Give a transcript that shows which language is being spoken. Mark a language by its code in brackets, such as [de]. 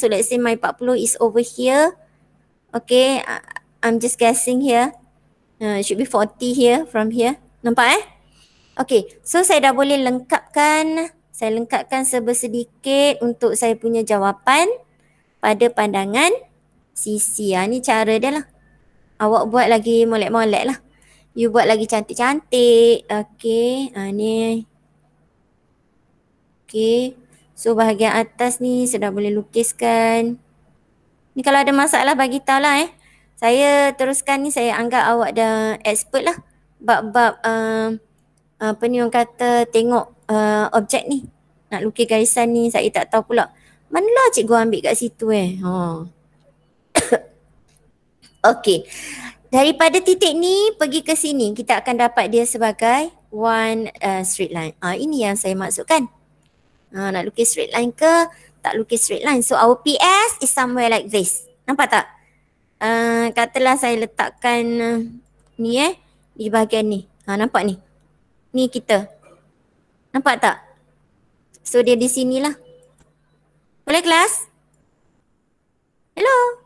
[en] So let's say my 40 is over here. Okay, I'm just guessing here. It should be 40 here, from here. [ms] Nampak Okay, so saya dah boleh lengkapkan. Saya lengkapkan sebersedikit untuk saya punya jawapan pada pandangan sisi. Ni cara dia lah. Awak buat lagi molek-molek lah. You buat lagi cantik-cantik. Okay, ni. Okay, so bahagian atas ni sudah boleh lukiskan. Ni kalau ada masalah bagi tahu lah Saya teruskan ni, saya anggap awak dah expert lah. Bab-bab apa ni orang kata tengok objek ni. Nak lukis garisan ni saya tak tahu pula. Manalah cikgu ambil kat situ Okay. Daripada titik ni pergi ke sini, kita akan dapat dia sebagai [en] one straight line. [ms] Ini yang saya maksudkan. Nak lukis [en] straight line [ms] ke tak lukis straight line. [en] So our PS is somewhere like this. [ms] Nampak tak? Katalah saya letakkan ni di bahagian ni. Nampak ni? Ni kita. Nampak tak? So dia di sinilah. Boleh kelas? Hello?